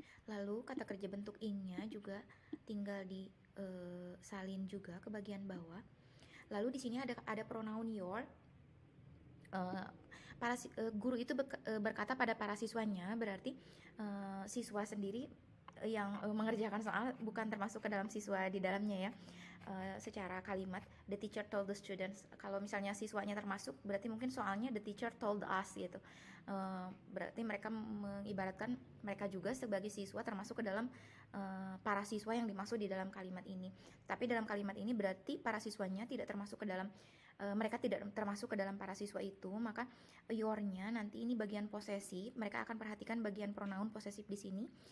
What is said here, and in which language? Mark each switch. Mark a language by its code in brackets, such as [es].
[id] Lalu kata kerja bentuk ing-nya juga tinggal disalin juga ke bagian bawah. Lalu di sini ada pronoun your. Guru itu berkata pada para siswanya, berarti siswa sendiri yang mengerjakan soal bukan termasuk ke dalam siswa di dalamnya ya. Secara kalimat, [en] the teacher told the students. [id] Kalau misalnya siswanya termasuk, berarti mungkin soalnya [en] the teacher told us [id] gitu. Berarti mereka mengibaratkan mereka juga sebagai siswa termasuk ke dalam para siswa yang dimaksud di dalam kalimat ini. Tapi dalam kalimat ini berarti para siswanya tidak termasuk ke dalam mereka tidak termasuk ke dalam para siswa itu. Maka your-nya nanti ini bagian posesif, mereka akan perhatikan bagian pronoun posesif di sini.